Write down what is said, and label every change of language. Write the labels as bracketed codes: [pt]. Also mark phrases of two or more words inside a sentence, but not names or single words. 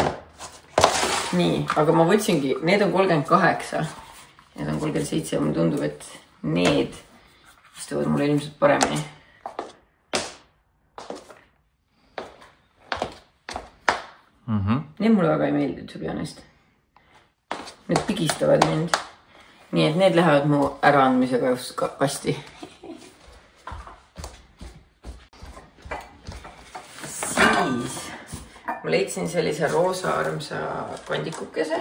[et] Nii, aga ma võtsingi, need on 38. Need on 37 ja mulle tundub, et need istuvad mulle ilmselt paremini. Need mulle väga ei meeldi, [en] to be honest. [et] Need pigistavad mind. Nii et need lähevad mu äraandmisega kasti. Siis ma leidsin sellise roosa armsa kandikukese.